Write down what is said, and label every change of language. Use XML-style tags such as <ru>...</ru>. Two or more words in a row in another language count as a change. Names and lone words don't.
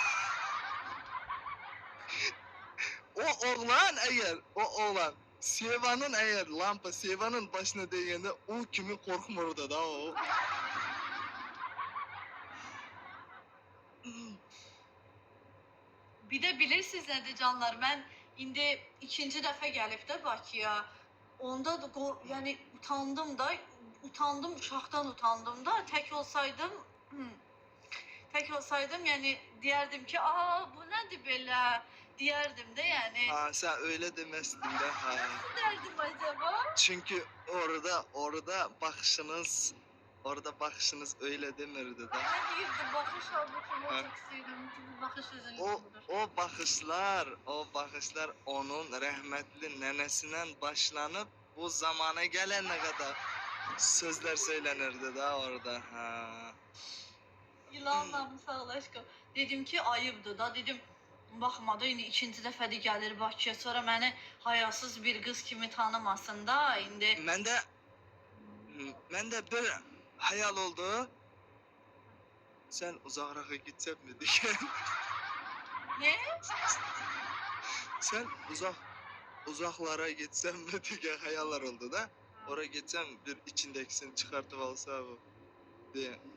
<tr>o oğlan Seva'nın eğer lampa Seva'nın başına değgende o kimi korkmurdu da o.</tr> <az>Bir de bilirsiniz nədir canlar, mən indi ikinci dəfə gəlib də Bakıya. Onda da yəni utandım, uşaqdan utandım da. Tək olsaydım yəni deyərdim ki, "Aa, bu nədir belə?" Deyərdim də yəni.</az> <tr>Ha, sen öyle demezdin de ha. Nasıl derdim acaba? Çünkü orada bakışınız öyle demirdi de.</tr> <az>Ne deyirdi? Baxış halbuki Ha. çok istəyirdim. Çünki baxış özünü O, budur.</az> <tr>o bakışlar onun rahmetli nenesinden başlanıp bu zamana gelene kadar sözler söylenirdi da orada. Ha. Yılanla mı sağ ol aşkım. Dedim ki ayıbdır da.</tr> <az>Dedim baxmadı, indi ikinci dəfədir gəlir Bakıya. Sonra məni hayasız bir qız kimi tanımasın da indi.</az> <tr>Ben de bir hayal oldu. Sen uzaklara gitsem mi diye. Ne? Sen uzaklara gitsem mi diye hayaller oldu da. Oraya gitsem bir içindekisini çıkartıp alsa bu diye.</tr>